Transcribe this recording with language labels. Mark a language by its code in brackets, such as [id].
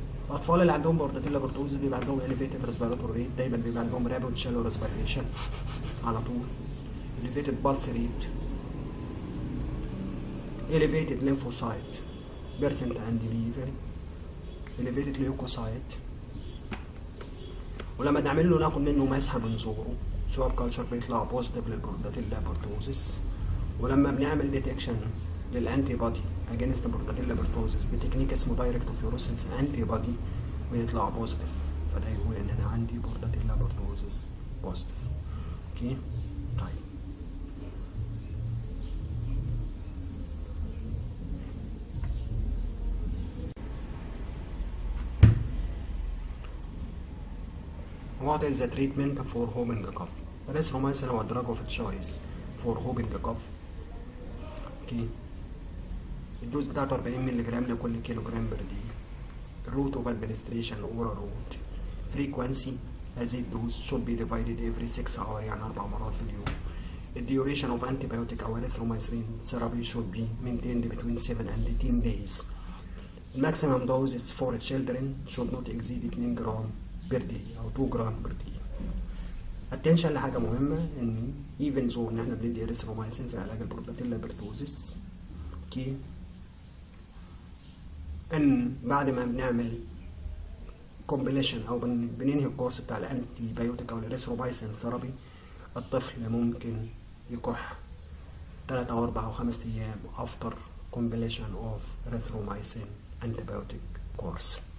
[ar] الأطفال اللي عندهم بورداتيلا بيرتوزيس بيبقى عندهم [en] elevated respiratory rate، [ar] دايما بيبقى عندهم [en] rapid shallow respiration [ar] على طول، [en] elevated pulse rate، elevated lymphocyte percent and level، elevated leukocyte. [ar] ولما نعمل له ناخد منه مسحة من زوره سواب كلتشر بيطلع بوزيتيف للبورداتيلا بيرتوزيس. ولما بنعمل ديتكشن للانتي بودي اجينست بورداتيلا بيرتوزيس بتكنيك اسمه دايركت فلوريسنس انتي بودي بيطلع بوزيتيف، فده يقول ان انا عندي بورداتيلا بيرتوزيس بوزيتيف. اوكي، طيب [en] What is the treatment for whooping cough? [ar] Erythromycin هو [en] drug of choice for whooping cough. [ar] اوكي، الدوز بتاعته 40 مللي جرام لكل كيلو جرام بر دي. الروت اوف ادمنستريشن اورال روت. فريكوانسي هذه الدوز [en] should be divided every 6 hours، [ar] يعني 4 مرات في اليوم. الديوريشن اوف [en] antibiotic او erythromycin therapy should be maintained between 7 and 10 days. [ar] الماكسيمم [en] doses for children should not exceed 2 [ar] جرام بر دي او 2 جرام بر دي. اتنشن لحاجة مهمة ان [en] even though [ar] ان احنا بندي erythromycin في علاج البورداتيلا بيرتوزيس، اوكي، ان بعد ما بنعمل كومبليشن او بننهي الكورس بتاع الانتي بايوتيك او الاريثرومايسين ثيرابي، الطفل ممكن يكح 3 أو 4 أو 5 أيام [en] after completion of erythromycin antibiotic course.